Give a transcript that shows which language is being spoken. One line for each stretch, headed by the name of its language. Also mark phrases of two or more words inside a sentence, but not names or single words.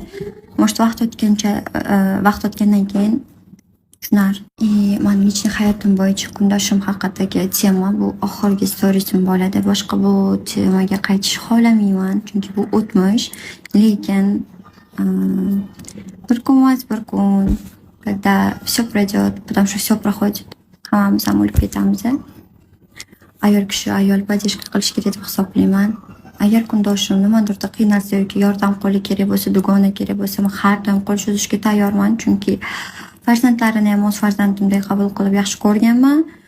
Uzbek: Может, vaqt o'tgandan keyin tushunar. Men lичный hayotim bo'yicha kundoshim haqidagi tema bu oxirgi storiesim bo'ladi. Boshqa bu temaga qaytish xohlamayman, chunki bu o'tmish. Lekin bir kun,
Russian: когда все пройдет, потому что все проходит,
Uzbek: hammamiz ham o'lib ketamiz. Ayol kishi ayol поддержка qilish kerak deb hisoblayman. Agar kundoshim nimadirda qiynalsa yoki yordam qo'li kerak bo'lsa, dugona kerak bo'lsa, men har doim qo'l cho'zishga tayyorman, chunki farzandlarini ham o'z farzandimdek qabul qilib yaxshi ko'rganman.